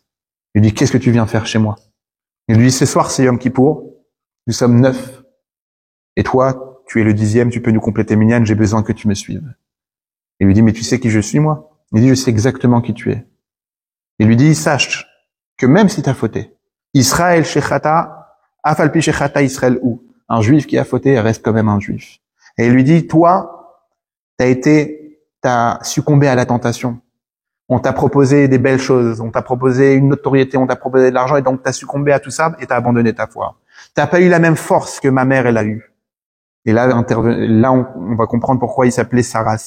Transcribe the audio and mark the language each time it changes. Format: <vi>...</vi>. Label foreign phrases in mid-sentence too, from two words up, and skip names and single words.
<fr>Il lui dit, qu'est-ce que tu viens faire chez moi? Il lui dit, ce soir, c'est Yom Kippour. Nous sommes 9. Et toi, tu es le 10e, tu peux nous compléter minyan, j'ai besoin que tu me suives. Il lui dit, mais tu sais qui je suis, moi? Il dit, je sais exactement qui tu es. Il lui dit, sache que même si tu as fauté,</fr> <he>ישראל שחטא, אף על פי שחטא ישראל</he> <fr>ou, un juif qui a fauté reste quand même un juif. Et il lui dit, toi, t'as succombé à la tentation. On t'a proposé des belles choses, on t'a proposé une notoriété, on t'a proposé de l'argent, et donc t'as succombé à tout ça et t'as abandonné ta foi. T'as pas eu la même force que ma mère, elle a eu. Et là, on va comprendre pourquoi il s'appelait Saras.</fr>